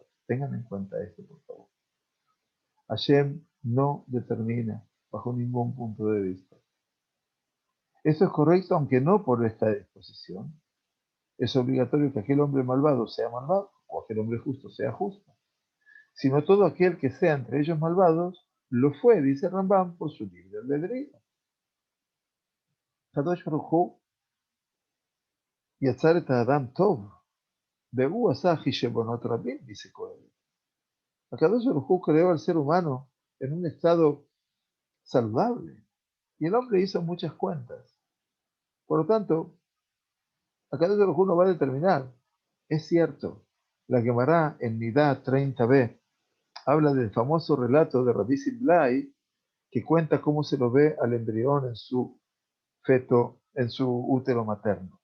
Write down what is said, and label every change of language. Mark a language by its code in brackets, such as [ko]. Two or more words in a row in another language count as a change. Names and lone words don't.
[es] Tengan en cuenta esto, por favor. Hashem no determina bajo ningún punto de vista. Esto es correcto, aunque no por esta disposición. Es obligatorio que aquel hombre malvado sea malvado o aquel hombre justo sea justo. Sino todo aquel que sea entre ellos malvados, lo fue, dice Rambam, por su libre albedrío. [he] קדוש ברוך הוא יצר את האדם טוב, והוא עשה חשבונות רבים, [es] dice Coelho. [he] הקדוש ברוך הוא [es] creó al ser humano en un estado saludable, y el hombre hizo muchas cuentas. Por lo tanto, [he] הקדוש ברוך הוא [es] no va a determinar. Es cierto, la Gemara en Nidá 30b habla del famoso relato de Rabbi Siblai, que cuenta cómo se lo ve al embrión en su feto, en su útero materno.